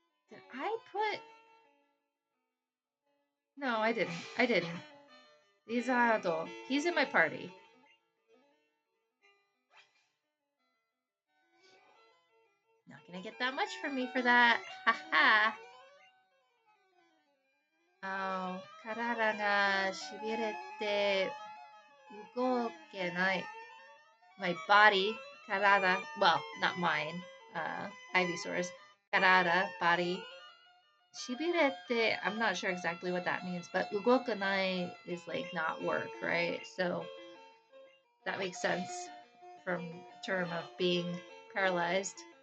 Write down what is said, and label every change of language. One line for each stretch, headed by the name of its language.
English: Did I put... No, I didn't. Lizardo. He's in my party. Not gonna get that much from me for that. Haha.
Japanese: Oh, 体が痺れて動けない.
English: My body, 体, well, not mine, Ivysaur's, 体, body, 痺れて, I'm not sure exactly what that means, but 動かない is like not work, right? So that makes sense from term of being paralyzed.